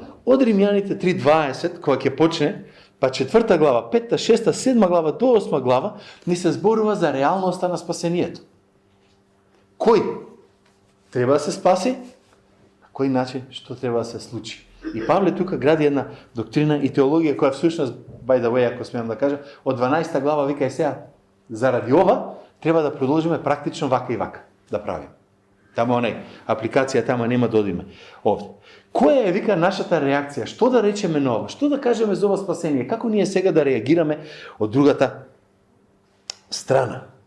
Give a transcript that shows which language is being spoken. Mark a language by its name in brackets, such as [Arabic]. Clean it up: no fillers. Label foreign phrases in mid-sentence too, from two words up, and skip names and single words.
[Macedonian] Од Римјаните 3:20, кога ќе почне, па 4 глава, 5, 6, 7 глава до 8 глава, ни се зборува за реалноста на спасението. Кој треба да се спаси? На кој начин, што треба да се случи? И Павле тука гради една доктрина и теологија која всушност, [English] by the way, [Macedonian] ако смеам да кажам, од 12 глава вика и сега, заради ова, треба да продолжиме практично вака и вака да правиме. Тама онај, апликација тама нема да одиме овде. Која е, вика, нашата реакција? Што да речеме на ова? Што да кажеме за ова спасение? Како ние сега да реагираме од другата страна?